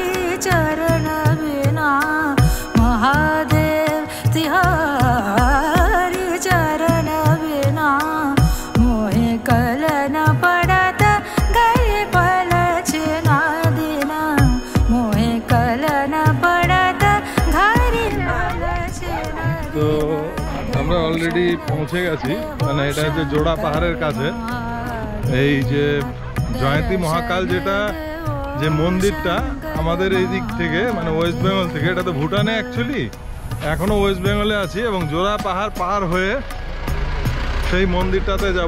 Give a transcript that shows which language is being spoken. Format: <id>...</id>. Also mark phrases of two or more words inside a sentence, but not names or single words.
<hi>चरण बिना, महादेव तिहारी चरण बिना, मोहे कल न पड़त गए पलचना दिना, मोहे कल न पड़त घरी पलचना।</hi> <bn>তো আমরা অলরেডি পৌঁছে গেছি, মানে এটা হচ্ছে জোড়া পাহাড়ের কাছে। এই যে জয়ন্তী মহাকাল যেটা যে মন্দিরটা আমাদের এই দিক থেকে মানে ওয়েস্ট বেঙ্গল থেকে, এটা তো ভুটানে অ্যাকচুয়ালি, এখনও ওয়েস্ট বেঙ্গলে আছি এবং জোড়া পাহাড় পার হয়ে সেই মন্দিরটাতে যাব।</bn>